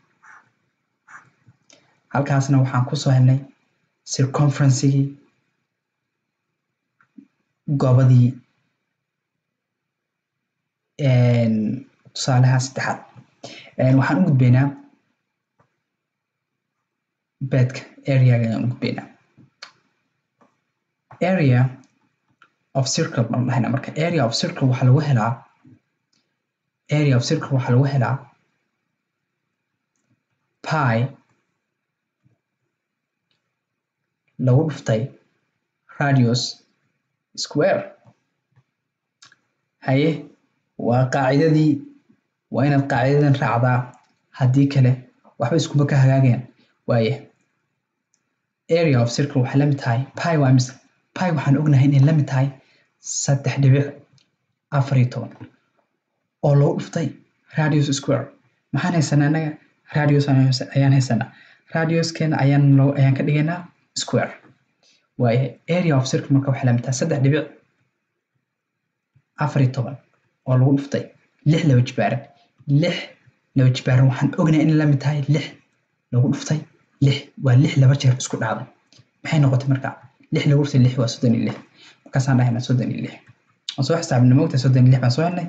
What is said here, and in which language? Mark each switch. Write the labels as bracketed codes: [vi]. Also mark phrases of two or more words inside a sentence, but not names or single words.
[so] halkaasna waxaan ku soo helnay circumference-gii goobadii tusaalaha saddexaad. waxaan u gudbaynaa bedka area-ga ayaan u gudbaynaa. [en] area of circle [so] baan dhahaynaa marka [en] area of circle [so] waxaa lagu helaa pi lagu dhuftay [en] radius square. [so] haye waa qaacidadii waa inaad qaacidadan raacdaa haddii kale waxba iskuma ka hagaagayaan. waaye [en] area of circle [so] waxay la mid tahay pi waa imisa pi waxaan ognahay inay la mid tahay 3.14 oo lagu dhuftay [en] radius square. [so] maxaan haysanaa anaga radius ayaan haysanaa radiuskeena ayaan ka dhigaynaa square. waaye [en] area of circle [so] marka waxay la mid tahay 3.14 oo lagu dhuftay 6 laba jibaaran 6 laba jibaaran waxaan ognahay inay la mid tahay 6 lagu dhuftay 6 waa 6 laba jeer isku dhacday. maxay noqotay marka 6 lagu dhuftay 6 waa 36. markaasaan dhahaynaa 36 aan soo xisaabinay moogta 36 baan soo helnay.